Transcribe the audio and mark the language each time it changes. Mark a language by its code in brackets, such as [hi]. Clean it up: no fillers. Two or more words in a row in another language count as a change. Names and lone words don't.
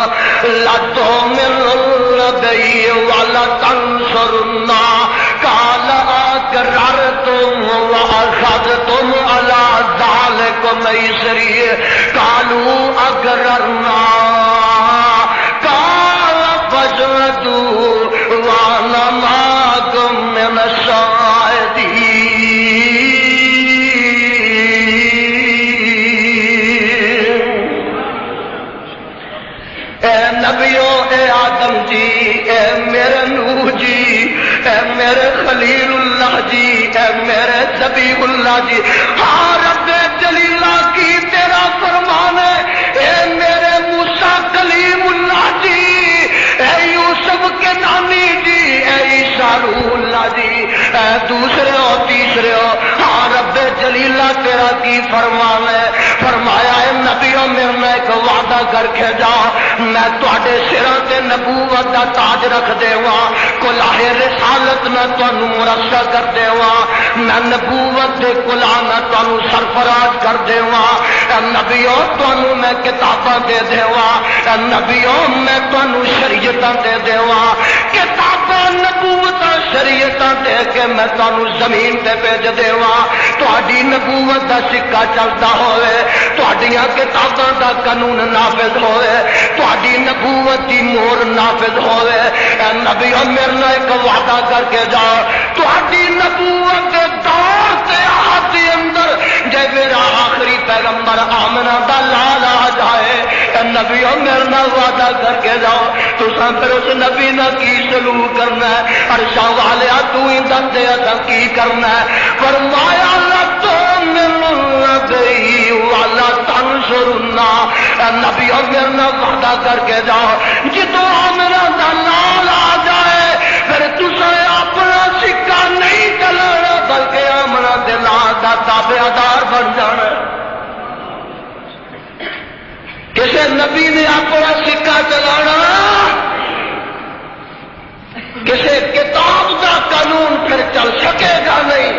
[ar] لتؤمنن به ولتنصرنه قال أقررتم وأخذتم على ذلكم إصري قالوا أقررنا قال فاشهدوا وأنا معكم من الشاهدين. [pa] اے نبیوں، اے آدم جی، اے میرے نوح جی، اے میرے خلیل اللہ جی، اے میرے ذبیح اللہ جی، ہاں رب جلیلہ کی تیرا فرمان ہے. اے میرے موسیٰ کلیم اللہ جی، اے یوسف کے نانی جی، اے عیسیٰ روح اللہ جی، اے دوسرے اور تیسرے ہو، ہاں رب جلیلہ تیرا کی فرمان ہے. فرمایا اے نبیوں، میرے میں ایک وعدہ کر کے جا، میں تواڈے سراں تے نبوت دا تاج رکھ دیواں، کلاہ رسالت میں تانوں مرصع کر دیواں، میں نبوت دے کلاہ میں تانوں سرفراز کر دیواں. اے نبیوں تانوں میں کتاباں دے دیواں، اے نبیوں میں تانوں شریعتاں دے دیواں، کتاباں نبوتاں شریعتاں دے کے میں تانوں زمین تے بھیج دیواں. تہاڈی نبوت دا سکہ چلدا ہوئے، تہاڈیاں کتاباں دا قانون نافذ ہوئے، تہاڈی نبوت دی مہر نافذ ہوئے. اے نبیوں میرے نال ایک وعدہ کر کے جاؤ، تہاڈی نبوت دے دور تے عہد دے اندر جے میرا آخری پیغمبر آمنہ دا لال آ جائے، اے نبیوں میرے نال وعدہ کر کے جاؤ، تساں پھر اس نبی نال کی سلوک کرنا ہے؟ عرشاں والیا تو ہی دس دے اساں کی کرنا ہے. [ar] فرمایا لتؤمنن به ولتنصرنہ. [pa] اے نبیوں میرے نال وعدہ کر کے جاؤ، جدوں آمنہ دا لال آ جائے پھر تساں اپنا سکہ نہیں چلانا بلکہ آمنہ دے لال دا تابعدار بن جانا. کسی نبی نے اپنا سکہ چلانا، [ur] کسی کتاب کا قانون پھر چل سکے گا نہیں.